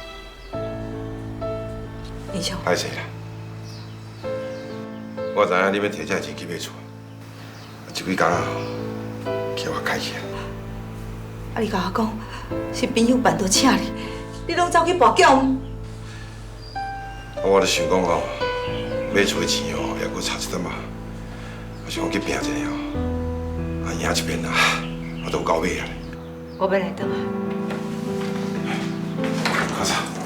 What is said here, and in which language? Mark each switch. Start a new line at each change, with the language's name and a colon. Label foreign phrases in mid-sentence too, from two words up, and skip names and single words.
Min Nan Chinese: 英雄，歹势啦，我知影你要摕这钱去买厝，这几工啊，叫我开起来。啊你甲我讲，是朋友办桌请你，你拢走去跋筊。我就想讲哦，买厝的钱哦，还阁差一点嘛，我想去拼一下哦，啊赢一边啦，我都够买啊。我要来倒来。阿啥？